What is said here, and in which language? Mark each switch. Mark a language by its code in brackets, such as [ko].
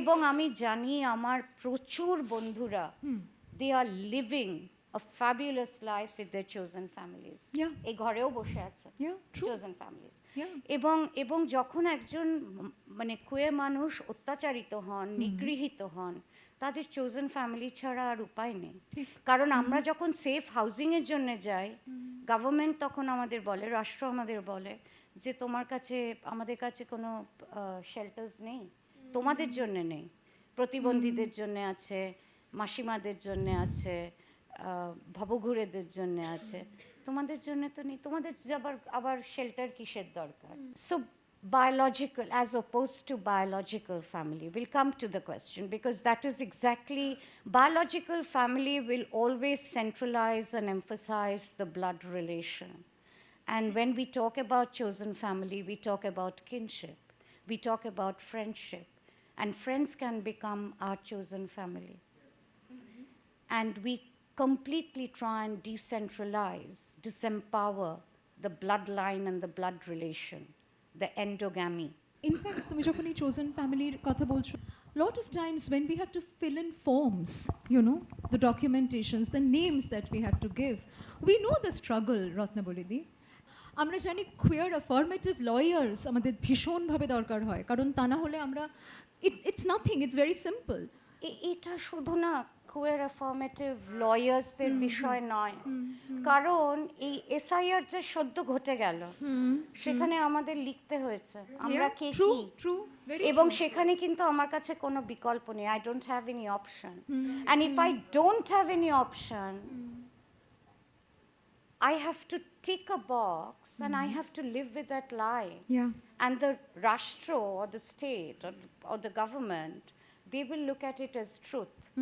[bn] এবং আমি জানি আমার প্রচুর বন্ধুরা, [en] they are living a fabulous life with their chosen families. Yeah. [bn] এই ঘরেও বসে আছে [en] Yeah. True. chosen families. Yeah. [bn] এবং যখন একজন মানে কুয়ে মানুষ অত্যাচারিত হন, নিগৃহীত হন, তাদের চোজেন ফ্যামিলি ছাড়া আর উপায় নেই। ঠিক। কারণ আমরা যখন সেফ হাউজিংয়ের জন্য যাই, গভর্নমেন্ট তখন আমাদের বলে, রাষ্ট্র আমাদের বলে যে আমাদের কাছে কোনো শেল্টার্স নেই, তোমাদের জন্য নেই, প্রতিবন্ধীদের জন্য আছে, মাসিমাদের জন্য আছে, ভবঘুরেদের জন্য আছে, তোমাদের জন্য তো নেই, তোমাদের আবার শেল্টার কিসের দরকার? [en] So biological as opposed to biological family, we'll come to the question, because that is exactly, biological family will always centralize and emphasize the blood relation. And when we talk about chosen family, we talk about kinship, we talk about friendship, and friends can become our chosen family. And we completely try and decentralize, disempower the bloodline and the blood relation, the endogamy. [bn] In fact তুমি যখন এই chosen ফ্যামিলির কথা বলছো, [en] lot of times when we have to fill in forms, the documentations, the names that we have to give, we know the struggle, রত্নাবলীদি। [bn] আমরা জানি queer affirmative lawyers আমাদের ভীষণভাবে দরকার হয়, কারণ তা না হলে আমরা [en] it's nothing, it's very simple. [bn] এটা শুধু না queer affirmative lawyers-দের বিষয় নয়, কারণ এই এসআইআর যে সদ্য ঘটে গেল, সেখানে আমাদের লিখতে হয়েছে আমরা কে কি, এবং সেখানে কিন্তু আমার কাছে কোনো বিকল্প নেই, [en] I don't have any option. And if I don't have any option, I have to tick a box and I have to live with that lie. Yeah. And the rashtra or the state or the government, they will look at it as truth.